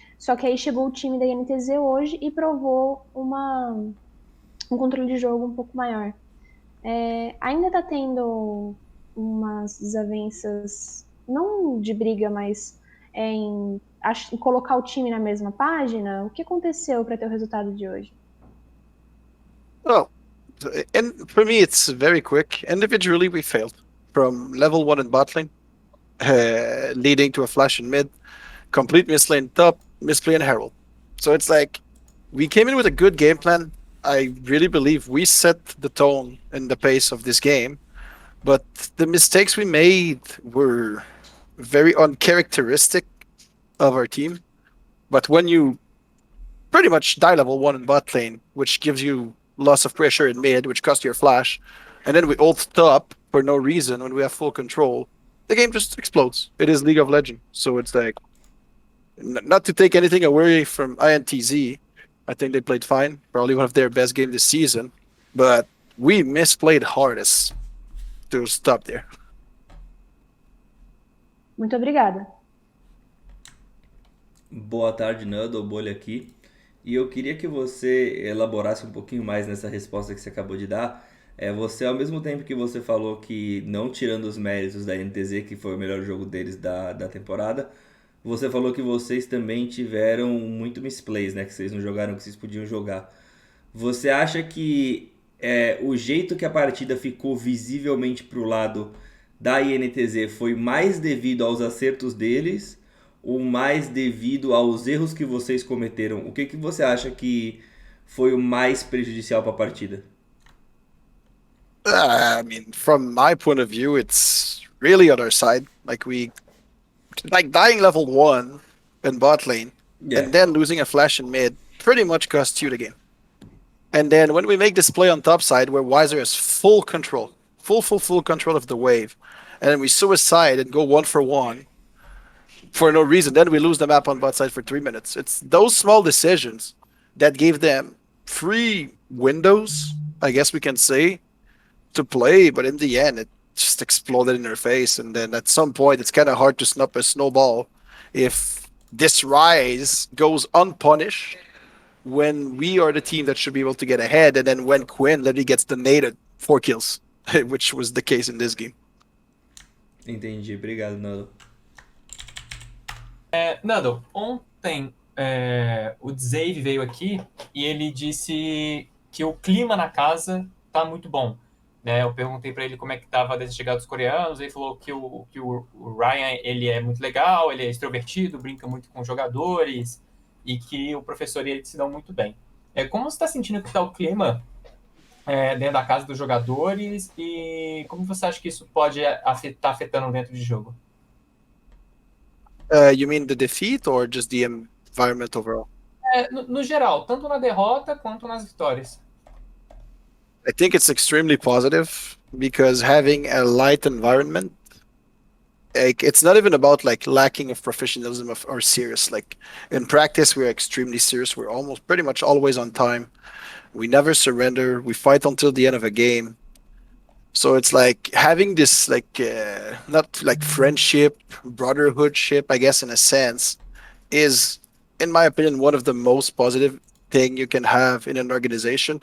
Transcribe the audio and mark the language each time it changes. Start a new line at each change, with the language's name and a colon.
Portuguese: Só que aí chegou o time da INTZ hoje e provou um controle de jogo um pouco maior. Ainda tá tendo umas desavenças, não de briga, mas em colocar o time na mesma página. O que aconteceu para ter o resultado de hoje?
English: Well, and for me, it's very quick. Individually, we failed from level 1 in bot lane, leading to a flash in mid, complete misplay in top, misplay in herald. So it's like we came in with a good game plan. I really believe we set the tone and the pace of this game, but the mistakes we made were very uncharacteristic of our team. But when you pretty much die level 1 in bot lane, which gives you loss of pressure in mid, which costs your flash, and then we ult top for no reason when we have full control, the game just explodes. It is League of Legends. So it's like, not to take anything away from INTZ, I think they played fine. Probably one of their best games this season. But we misplayed hardest to stop there.
Portuguese: Muito obrigada. Boa tarde, Nando, Bolha aqui. E eu queria que você elaborasse um pouquinho mais nessa resposta que você acabou de dar. Você, ao mesmo tempo que você falou que, não tirando os méritos da NTZ, que foi o melhor jogo deles da temporada, você falou que vocês também tiveram muito misplays, né? Que vocês não jogaram o que vocês podiam jogar. Você acha que o jeito que a partida ficou visivelmente pro lado da INTZ foi mais devido aos acertos deles ou mais devido aos erros que vocês cometeram? O que você acha que foi o mais prejudicial para a partida?
English: I mean, from my point of view, it's really on our side. Like dying level 1 in bot lane Yeah. and then losing a flash in mid pretty much costs you the game. And then when we make this play on top side where Wiser has full control, full control of the wave, and then we suicide and go 1 for no reason, then we lose the map on bot side for 3 minutes. It's those small decisions that gave them free windows, I guess we can say, to play, but in the end, it just exploded in their face. And then at some point, it's kind of hard to snap a snowball if this rise goes unpunished when we are the team that should be able to get ahead. And then when Quinn literally gets donated 4 kills, which was the case in this game.
Portuguese: Entendi, obrigado, Nando. Nando, ontem o Dzave veio aqui e ele disse que o clima na casa tá muito bom. Né? Eu perguntei para ele como é que estava desde a chegada dos coreanos, ele falou que o Ryan ele é muito legal, ele é extrovertido, brinca muito com os jogadores e que o professor e ele se dão muito bem. Como você está sentindo que está o clima dentro da casa dos jogadores e como você acha que isso pode estar afetando dentro de jogo?
English: You mean the defeat or just the environment overall?
Portuguese: No geral, tanto na derrota quanto nas vitórias.
English: I think it's extremely positive because having a light environment, like it's not even about like lacking of professionalism or serious. Like in practice, we're extremely serious. We're almost pretty much always on time. We never surrender. We fight until the end of a game. So it's like having this like not like friendship, brotherhoodship, I guess in a sense, is in my opinion one of the most positive thing you can have in an organization.